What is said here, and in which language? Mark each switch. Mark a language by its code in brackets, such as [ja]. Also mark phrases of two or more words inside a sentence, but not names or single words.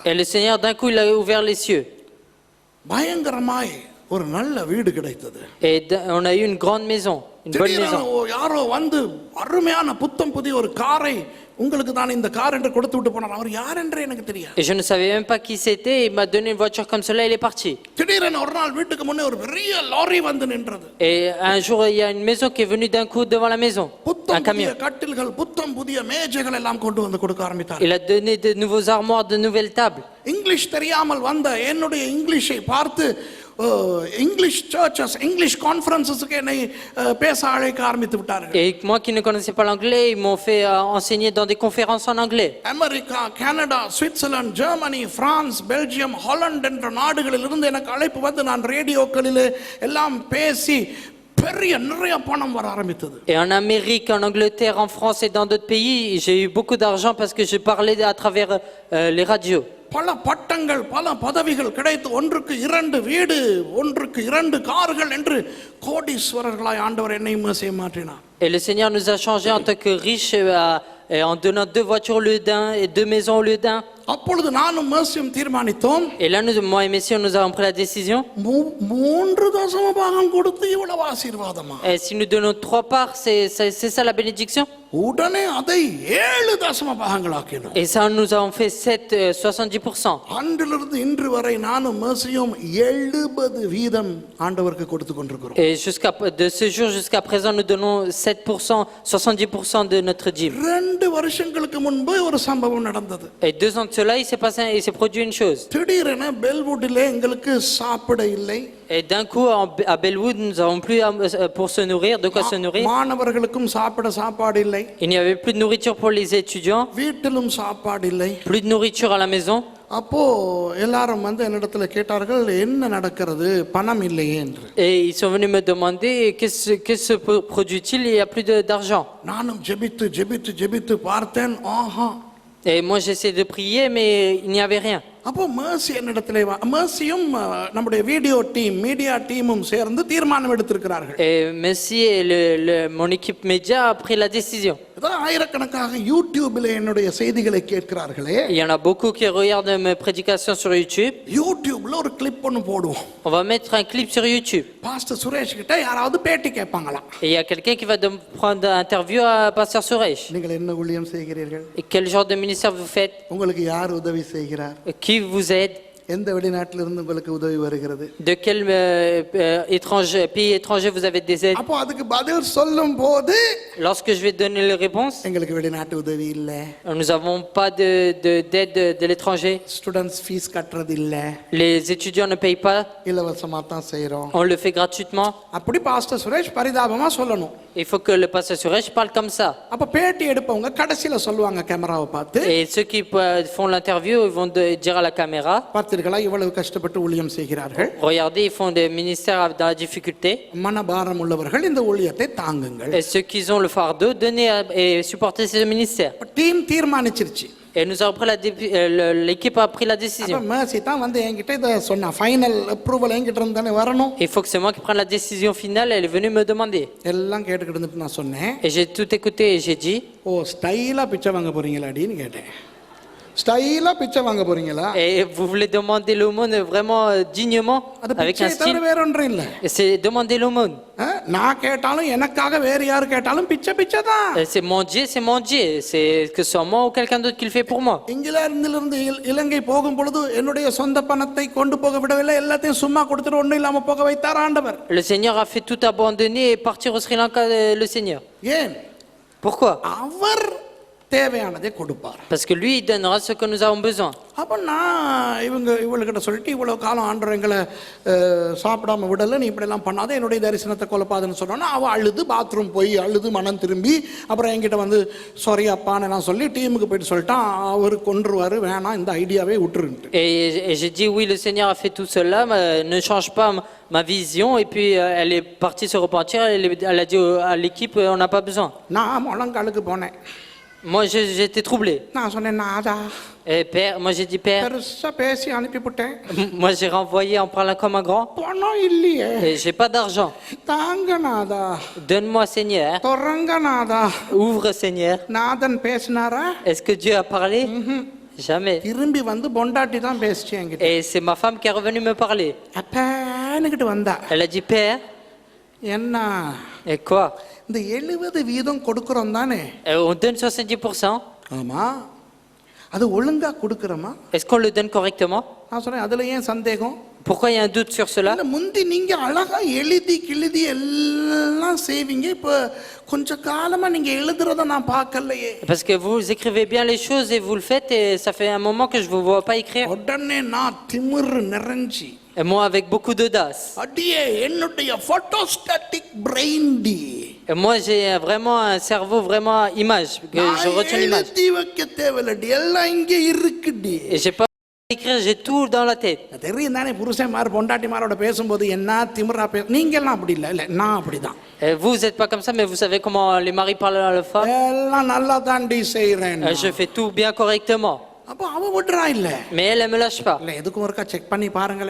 [fr] Et le Seigneur, d'un coup, il a ouvert les cieux. [ta] பயங்கரமாய் ஒரு நல்ல வீடு கிடைத்தது. [fr] Et on a eu une grande maison, une bonne maison. [ta] யாரோ வந்து அருமையான புத்தம் புதிய ஒரு காரை உங்களுக்கு தான் இந்த கார் என்று கொடுத்து விட்டு போனார். அவர் யார் என்று எனக்கு தெரியாது. [fr] Et je ne savais même pas qui c'était. Il m'a donné une voiture comme cela, il est parti. [ta] திடீரென ஒரு நாள் வீட்டுக்கு முன்னே ஒரு பெரிய லாரி வந்து நின்றது. [fr] Et un jour, il y a une maison qui est venue d'un coup devant la maison. Un camion. [ta] கட்டில்கள் புத்தம் புதிய மேஜைகள் எல்லாம் கொண்டு வந்து கொடுக்க ஆரம்பித்தார். [fr] Il a donné de nouveaux armoires, de nouvelles tables. [ta] இங்கிலீஷ் தெரியாமல் வந்த என்னுடைய இங்கிலீஷை பார்த்து [en] English churches English conferences [ta] என்னை பேச அழைக்க ஆரம்பித்து விட்டார்கள். [fr] Et moi qui ne connaissais pas l'anglais, ils m'ont fait enseigner dans des conférences en anglais. [ta] அமெரிக்கா, கனடா, சுவிட்சர்லாந்து, ஜெர்மனி, பிரான்ஸ், பெல்ஜியம், ஹாலந்து என்ற நாடுகளில் இருந்து எனக்கு அழைப்பு வந்து நான் ரேடியோக்களில் எல்லாம் பேசி நிறைய பணம் வர ஆரம்பித்தது. [fr] Et en Amérique, en Angleterre, en France et dans d'autres pays, j'ai eu beaucoup d'argent parce que je parlais à travers les radios. [ta] பல பட்டங்கள் பல பதவிகள் கிடைத்து ஒன்றுக்கு 2 வீடு ஒன்றுக்கு 2 கார்கள் என்று கோடீஸ்வரர்களாய் ஆண்டவர் என்னையும் மாற்றினார். [fr] Et le Seigneur nous a changés en tant que riches en donnant 2 voitures au lieu d'un et 2 maisons au lieu d'un. [ta] அப்பொழுது நானும் மேசியும் தீர்மானித்தோம். [fr] Et là, moi et Messieurs, nous avons pris la décision. [ta] 3 தசம பாகம் கொடுத்து இவ்வளவு ஆசீர்வாதமா? [fr] Et si nous donnons 3 parts, c'est ça la bénédiction? [ta] உடனே அதை 7 தசம பாகங்களாக்கினோம். [fr] Et ça, nous avons fait 70%. [ta] அன்றிலிருந்து இன்று வரை நானும் மேசியும் 70 வீதம் ஆண்டவருக்கு கொடுத்து கொண்டிருக்கிறோம். [fr] Et de ce jour jusqu'à présent, nous donnons 7%, 70% de notre dîme. [ta] 2 வருஷங்களுக்கு முன்பு ஒரு சம்பவம் நடந்தது. [fr] Et 2 ans de cela, il s'est produit une chose. [ta] திடீரென பெல்வுட்ல எங்களுக்கு சாப்பிட இல்லை. [fr] Et d'un coup, à Bellwood, nous n'avons plus pour se nourrir, de quoi se nourrir. [ta] மாணவர்களுக்கும் சாப்பிட சாப்பாடு இல்லை. [fr] Il n'y avait plus de nourriture pour les étudiants. [ta] வீட்டிலும் சாப்பாடு இல்லை. [fr] Plus de nourriture à la maison. [ta] அப்போ எல்லாரும் வந்து என்னிடத்துல கேட்டார்கள் என்ன நடக்கிறது பணம் இல்லையே என்று. [fr] Et ils sont venus me demander qu'est-ce se produit-il, il y a plus d'argent. [ta] நானும் ஜெபித்து பார்த்தேன். ஆஹா. [fr] Et moi j'essaie de prier mais il n'y avait rien. [ta] அப்போ மேசி என்னிடத்திலே மேசியும் நம்முடைய [en] video team media team [ta] சேர்ந்து தீர்மானம் எடுத்திருக்கிறார்கள். [fr] Et Messi et mon équipe média a pris la décision. [ta] ஆயிரக்கணக்காக யூடியூபில் என்னுடைய செய்திகளை கேட்கிறார்களே. [fr] Il y en a beaucoup qui regardent mes prédications sur YouTube. [ta] யூடியூப்ல ஒரு கிளிப் ஒன்னு போடுவோம். [fr] On va mettre un clip sur YouTube. [ta] பாஸ்டர் சுரேஷ் கிட்ட யாராவது பேட்டி கேட்பாங்களா? [fr] Et il y a quelqu'un qui va prendre une interview à Pasteur Suresh. [ta] நீங்கள் என்ன ஊழியம் செய்கிறீர்கள்? [fr] Et quel genre de ministère vous faites? [ta] உங்களுக்கு யார் உதவி செய்கிறார்? [fr] Qui vous aide? [ta] எந்த வெளிநாட்டில இருந்து உங்களுக்கு உதவி வருகிறது? [fr] De quel pays étranger vous avez des aides? [ta] அப்போ அதுக்கு பதில் சொல்லும்போது [fr] Lorsque je vais donner les réponses, [ta] எங்களுக்கு வெளிநாட்டு உதவி இல்ல. [fr] nous n'avons pas d'aide de l'étranger. [en] students fees [ta] கட்டறது இல்ல. [fr] Les étudiants ne payent pas. [ta] இலவசமா தான் செய்றோம். [fr] On le fait gratuitement. [ta] அப்படி பாஸ்டர் சுரேஷ் பரிதாபமா சொல்லணும். [fr] Il faut que le pasteur Suresh parle comme ça. [ta] அப்ப பேட்டி எடுப்பவங்க கடைசில சொல்லுவாங்க கேமராவை பார்த்து. [fr] Et ceux qui font l'interview, ils vont dire à la caméra, [ta] பார்த்தீர்களா இவ்வளவு கஷ்டப்பட்டு ஊழியம் செய்கிறார்கள். [fr] regardez, ils font des ministères dans la difficulté. [ta] மனபாரம் உள்ளவர்கள் இந்த ஊழியத்தை தாங்குங்கள். [fr] Et ceux qui ont le fardeau, donnez et supportez ce ministère. [ta] டீம் தீர்மானிச்சிருச்சு. [fr] Et nous avons pris l'équipe a pris la décision. [ta] அப்ப மேசி தான் வந்து என்கிட்ட இத சொன்னா [en] final approval [ta] என்கிட்ட இருந்து தானே வரணும். [fr] Il faut que c'est moi qui prenne la décision finale. Elle est venue me demander. [ta] எல்லாம் கேட்டுக்கிட்டு இருந்துட்டு நான் சொன்னேன். [fr] Et j'ai tout écouté et j'ai dit, [ta] ஓ ஸ்டைலா பிச்சை வாங்க போறீங்களாடின்னு கேட்டேன். ஸ்டைலா பிச்சை வாங்க போறீங்களா? [fr] Et vous voulez demander l'aumône vraiment dignement avec un style? [ta] வேற ஒன்றும் இல்ல. [fr] C'est demander l'aumône. [ta] நான் கேட்டாலும் எனக்காக வேற யார் கேட்டாலும் பிச்சை தான். [fr] C'est mon Dieu, c'est que ce soit moi ou quelqu'un d'autre qui le fait pour moi. [ta] இங்கிலாந்திலிருந்து இலங்கை போகும் பொழுது என்னுடைய சொந்த பணத்தை கொண்டு போக விடவில்லை. எல்லாத்தையும் சும்மா கொடுத்துட்டு ஒண்ணும் இல்லாம போக வைத்தார் ஆண்டவர். [fr] Le Seigneur a fait tout abandonner et partir au Sri Lanka, le Seigneur. [ta] ஏன்? [fr] Pourquoi? [ta] அவர் தேவையானதை கொடுப்பார். [fr] Parce que lui, il donnera ce que nous avons besoin. [ta] அப்போ நான் இவளுக்கிட்ட சொல்லிட்டு இவ்வளோ காலம் ஆண்டவர் எங்களை சாப்பிடாம விடலை, நீ இப்படிலாம் பண்ணாத, என்னுடைய தரிசனத்தை கொலப்பாதுன்னு சொன்னோன்னா அவள் அழுது பாத்ரூம் போய் அழுது மனம் திரும்பி அப்புறம் என்கிட்ட வந்து சாரி அப்பான்னு நான் சொல்லி டீமுக்கு போயிட்டு சொல்லிட்டான், அவர் கொன்றுவார், வேணாம் இந்த ஐடியாவே விட்டுருன்ட்டு. [fr] Et j'ai dit oui, le Seigneur a fait tout cela, ne change pas ma vision. Et puis elle est partie se repentir, elle a dit à l'équipe, on n'a pas besoin. [ta] நான் முழங்காலுக்கு போனேன். [fr] Moi, j'étais troublé. [ta] நான் சொன்னேன் நாதா. [fr] Et père, moi j'ai dit père. [ta] பெருசா பேசி அனுப்பிவிட்டேன். [fr] Moi j'ai renvoyé en parlant comme un grand. [ta] பணம் இல்லையே. [fr] Et j'ai pas d'argent. [ta] தாங்க நாதா. [fr] Donne-moi Seigneur. [ta] தொடங்க நாதா. [fr] Ouvre Seigneur. [ta] நாதன் பேசினாரா? [fr] Est-ce que Dieu a parlé? Jamais. [ta] திரும்பி வந்து பொண்டாட்டி தான் பேசிச்சு என்கிட்ட. [fr] Et c'est ma femme qui est revenue me parler. [ta] அப்பன்னுகிட்டு வந்தா. [fr] Elle a dit père. [ta] என்ன? [fr] Et quoi? [ta] இந்த 70% கொடுக்கறோம் தானே? [fr] On donne 70%. [ta] ஆமா. அது ஒழுங்கா கொடுக்கறோமா? [fr] Est-ce qu'on le donne correctement? [ta] நான் சொன்னேன் அதுல ஏன் சந்தேகம்? [fr] Pourquoi il y a un doute sur cela? [ta] முந்தி நீங்க அழகா எழுதி கிழுதி எல்லாம் செய்வீங்க, இப்ப கொஞ்ச காலமா நீங்க எழுதுறத நான் பார்க்கலையே. [fr] Parce que vous écrivez bien les choses et vous le faites, et ça fait un moment que je vous vois pas écrire. [ta] உடனே நான் திமிரு நிறைஞ்சி. [fr] Et moi avec beaucoup d'audace. [ta] அடியே என்னுடைய [en] photostatic brain [ta] டி. [fr] Et moi j'ai vraiment un cerveau vraiment image, que je retiens l'image. [ta] எழுதி வைக்க தேவையில்லடி, எல்லாம் இங்க இருக்குடி. [fr] Et j'ai pas à écrire, j'ai tout dans la tête. [ta] தெரியும் தானே புருஷன்மார் பொண்டாட்டிமாரோட பேசும்போது என்ன திமிரா நீங்க எல்லாம் அப்படி இல்ல. இல்ல நான் அப்படிதான். [fr] Et vous êtes pas comme ça, mais vous savez comment les maris parlent à leurs femmes. [ta] எல்லாம் நல்லா தாண்டி செய்றேன். [fr] Je fais tout bien correctement. [ta] அப்ப அவ விடுறா இல்ல. [fr] Mais elle me lâche pas. [ta] இல்ல எதுக்கும் ஒருக்கா செக் பண்ணி பாருங்களே.